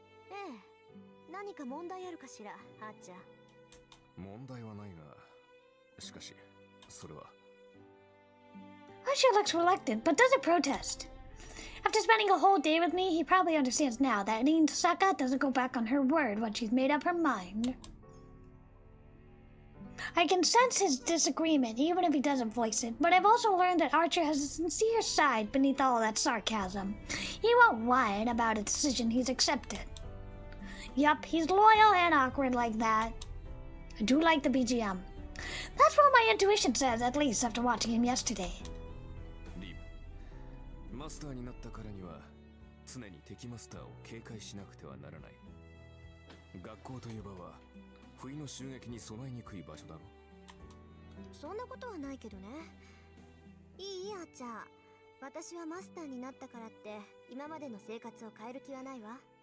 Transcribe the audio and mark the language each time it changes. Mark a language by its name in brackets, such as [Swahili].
[Japanese] ええ、何か問題あるかしら、あーちゃん。問題はないが、しかし、それは。 [English] Archer looks reluctant, but doesn't protest. After spending a whole day with me, he probably understands now that Rin Tosaka doesn't go back on her word once she's made up her mind. I can sense his disagreement, even if he doesn't voice it, but I've also learned that Archer has a sincere side beneath all that sarcasm. He won't whine about a decision he's accepted. Yup, he's loyal and awkward like that. I do like the BGM. That's what my intuition says, at least after watching him yesterday. [Japanese] リム、マスターになったからには常に敵マスターを警戒しなくてはならない。学校という場は不意の襲撃に備えにくい場所だろ。そんなことはないけどね。いいあちゃん、私はマスターになったからって今までの生活を変える気はないわ。